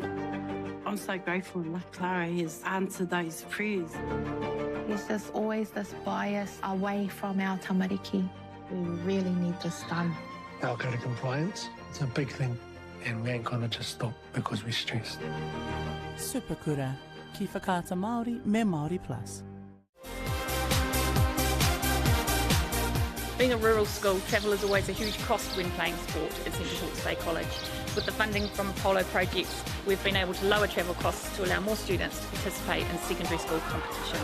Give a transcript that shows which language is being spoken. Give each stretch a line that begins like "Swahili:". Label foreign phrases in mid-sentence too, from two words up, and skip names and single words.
English: I'm so grateful that Clara has answered those prayers. There's just always this bias away from our tamariki. We really need this done. Our code of compliance, it's a big thing, and we ain't gonna just stop because we're stressed.
Māori: Super kura, ki whakaata Māori me Māori Plus.
English: Being a rural school, travel is always a huge cost when playing sport at Central Hawke's Bay College. With the funding from Apollo projects, we've been able to lower travel costs to allow more students to participate in secondary school competitions.